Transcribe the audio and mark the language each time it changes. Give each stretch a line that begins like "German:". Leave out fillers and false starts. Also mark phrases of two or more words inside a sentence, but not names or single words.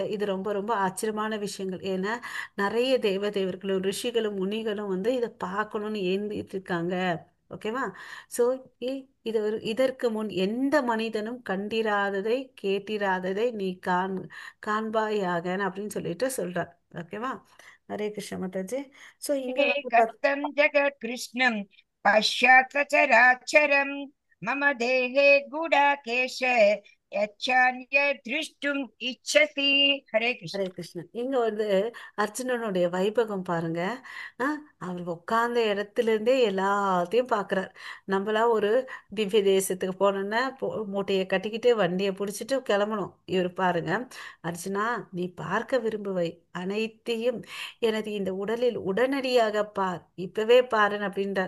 Tamil: இது ரொம்ப ரொம்ப ஆச்சரியமான விஷயங்கள். ஏன்னா நிறைய தேவர்களும் ரிஷிகளும் முனிகளும் வந்து இதை பார்க்கணும்னு ஏந்திட்டு இருக்காங்க. ஓகேவா? ஸோ இதற்கு முன் எந்த மனிதனும் கண்டிராததை கேட்டிராததை நீ காண்பாயாக அப்படின்னு சொல்லிட்டு சொல்றார். ஓகேவா? ஹரே கிருஷ்ண மாதாஜி. ஸோ இங்க வந்து
Sanskrit: कथं जगत्कृष्णं पश्चात् सचराचरं मम देहे गुडाकेश यच्छान्य द्रष्टुम् इच्छसि। हरे कृष्ण।
Tamil: ஹரே கிருஷ்ணன். இங்க வந்து அர்ஜுனனுடைய வைபகம் பாருங்க. அவர் உட்கார்ந்த இடத்துல இருந்தே எல்லாத்தையும் பார்க்கறார். நம்மளா ஒரு திவ்ய தேசத்துக்கு போனோம்னா மூட்டையை கட்டிக்கிட்டு வண்டியை பிடிச்சிட்டு கிளம்பணும். இவர் பாருங்க, அர்ஜுனா நீ பார்க்க விரும்புவை அனைத்தையும் எனது இந்த உடலில் உடனடியாக பார், இப்பவே பாருன்னு அப்படின்றார்.